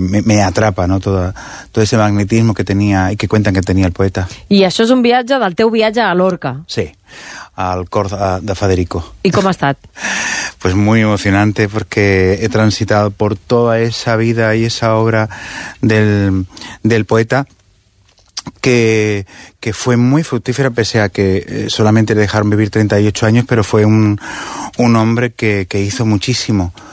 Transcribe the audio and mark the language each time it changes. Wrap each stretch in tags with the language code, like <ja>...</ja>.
<es>me atrapa, no, todo ese magnetismo que tenía y que cuentan que tenía el poeta.</es> <ca>I això és un viatge del teu viatge a Lorca. Sí, al cor de Federico. I com ha estat?</ca> <es>Pues muy emocionante, porque he transitado por toda esa vida y esa obra del poeta, que fue muy fructífera, pese a que solamente le dejaron vivir 38 años, pero fue un hombre que hizo muchísimo.</es>